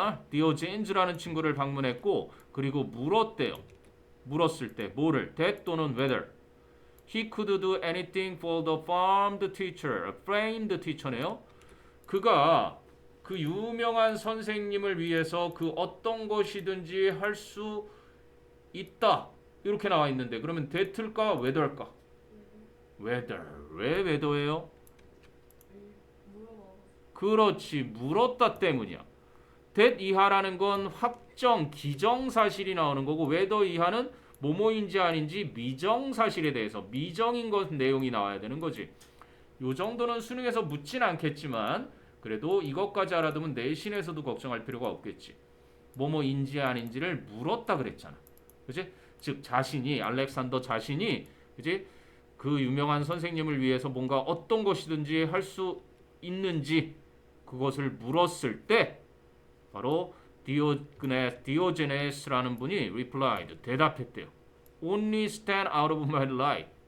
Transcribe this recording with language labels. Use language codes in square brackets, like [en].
[ko] 디오젠즈라는 친구를 방문했고 그리고 물었대요. 물었을 때 뭐를? [en] That [ko] 또는 [en] whether. He could do anything for the famed teacher. famed teacher [ko] 네요. 그가 그 유명한 선생님을 위해서 그 어떤 것이든지 할 수 있다. 이렇게 나와 있는데 그러면 that일까 whether일까? whether. 왜 whether예요? 그렇지. 물었다 때문이야. that 이하라는 건 확정, 기정사실이 나오는 거고 whether 이하는 뭐뭐인지 아닌지 미정사실에 대해서 미정인 것 내용이 나와야 되는 거지. 요 정도는 수능에서 묻진 않겠지만 그래도 이것까지 알아두면 내신에서도 걱정할 필요가 없겠지. 뭐뭐인지 아닌지를 물었다 그랬잖아. 그치? 즉 자신이 알렉산더 자신이 그치? 그 유명한 선생님을 위해서 뭔가 어떤 것이든지 할 수 있는지 그것을 물었을 때 바로 디오제네스라는 분이 [en] replied, [ko] 대답했대요. [en] Only stand out of my light.